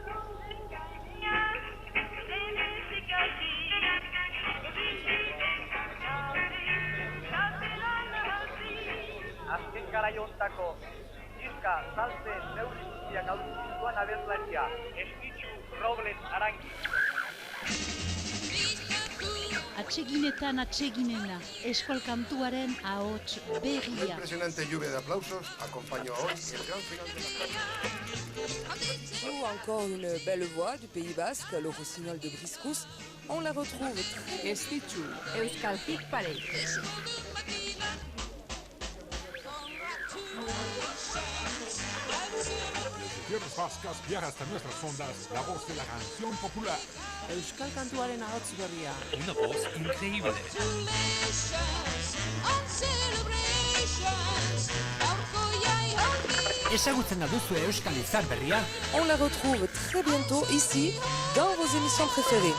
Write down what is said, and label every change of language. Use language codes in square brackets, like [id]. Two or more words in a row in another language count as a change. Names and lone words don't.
[eu] Azken garai hontako diska saltzen neurri guztiak aurkituan abertzaria, Estitxu Robles Arangi. Atseginetan atseginena, Euskal Kantuaren ahots berria. [es] Una impresionante lluvia de aplausos acompañó hoy el gran final de la... [fr] Encore une belle voix du Pays Basque, le rossignol de Briscous. On la retrouve. [eu] Estitxu, Euskaltik Parei. [es] Tierras vascas viaja hasta nuestras ondas, la voz de la canción popular. [eu] Euskal Kantuaren ahots berria. [es] Una voz increíble. [eu] Ezagutzen duzu Euskal Izar berria? [fr] On la retrouve très bientôt ici, dans vos émissions préférées.